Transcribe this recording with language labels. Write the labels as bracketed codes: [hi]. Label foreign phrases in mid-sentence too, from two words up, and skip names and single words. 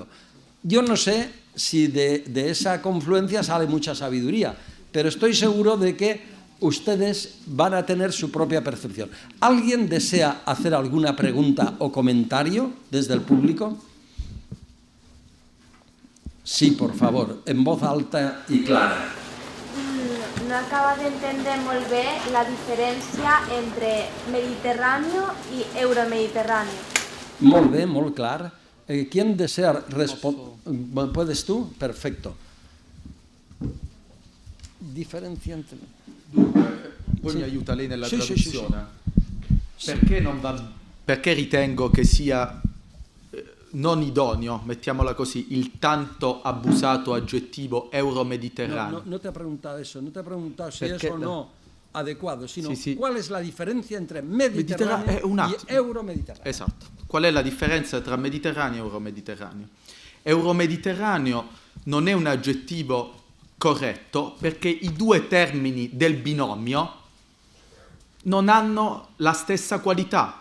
[es] Yo no sé si de esa confluencia sale mucha sabiduría, pero estoy seguro de que ustedes van a tener su propia percepción. ¿Alguien desea hacer alguna pregunta o comentario desde el público? Sí, por favor, en voz alta y clara. [ca] no acaba d'entendre molt bé la diferència entre Mediterrani i Euromediterrani. Molt bé, molt clar. [es] ¿Quién desea responder? ¿Puedes tú? Perfecto. [it] Differenza entre... Poi mi aiuta lei nella Sì, traduzione. sì. Perché non va... Perché ritengo che sia non idoneo, mettiamola così, il tanto abusato aggettivo euromediterraneo? [es] No te ha preguntado eso, no te ha preguntado si [it] Perché [es] es o no adecuado, sino [it] Sì. [es] ¿cuál es la diferencia entre Mediterráneo [it] un [es] y [it] attimo. [es] Euromediterráneo? [it] Esatto. Qual è la differenza tra Mediterraneo e Euromediterraneo? Euromediterraneo non è un aggettivo corretto perché i due termini del binomio non hanno la stessa qualità.